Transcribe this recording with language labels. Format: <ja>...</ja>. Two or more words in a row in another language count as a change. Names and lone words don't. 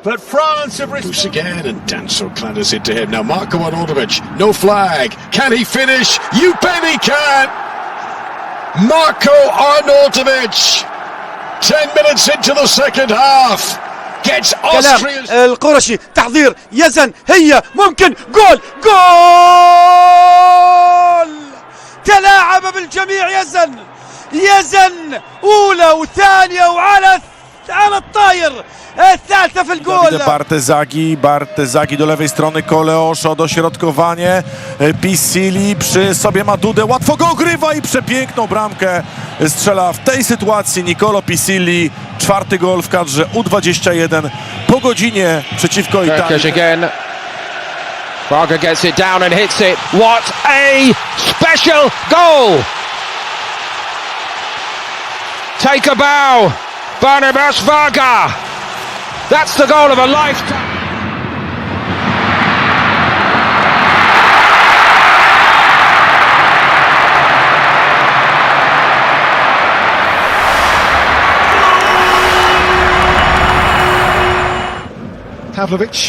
<en>But France have loose again, and Danso clatters into him. Now Marko Arnautovic, no flag. Can he finish? You bet he can! Marko Arnautovic, 10 minutes into the second half, gets Austria's...</en> <ar>القرشي تحضير يزن هي ممكن جول تلاعب بالجميع يزن أولى وثانية وعلى الطاير الثالثة في الجول.</ar> <pl>Bartezagi do lewej strony, Koleoszo, dośrodkowanie, Pisili przy sobie ma Dudę, łatwo go ogrywa i przepiękną bramkę strzela w tej sytuacji Nicolo Pisili. 4. gol w kadrze U21 po godzinie przeciwko Italii.</pl> <en>Again. Braga gets it down and hits it. What a special goal! Take a bow, Barnabas Varga. That's the goal of a lifetime. Pavlovic.</en>